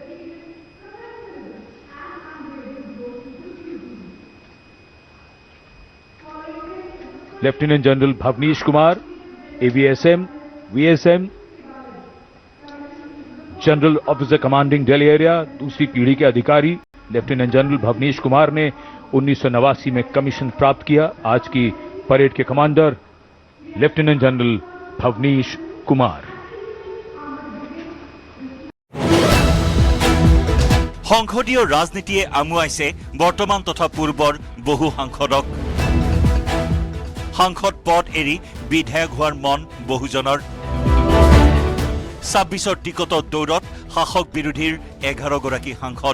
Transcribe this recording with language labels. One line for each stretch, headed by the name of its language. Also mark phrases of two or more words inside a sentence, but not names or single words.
Hindi: लेफ्टिनेंट जनरल भवनीश कुमार एवीएसएम, वीएसएम, जनरल ऑफिसर कमांडिंग दिल्ली एरिया, दूसरी पीढ़ी के अधिकारी। लेफ्टिनेंट जनरल भवनीश कुमार ने 1989 में कमीशन प्राप्त किया। आज की परेड के कमांडर लेफ्टिनेंट जनरल भवनीश कुमार।
Assamese: সংসদীয় ৰাজনীতিয়ে আমুৱাইছে বৰ্তমান তথা পূৰ্বৰ বহু সাংসদক। সাংসদ পদ এৰি বিধায়ক হোৱাৰ মন বহুজনৰ। 26ৰ টিকটৰ দৌৰত শাসক বিৰোধীৰ 11 গৰাকী সাংসদ।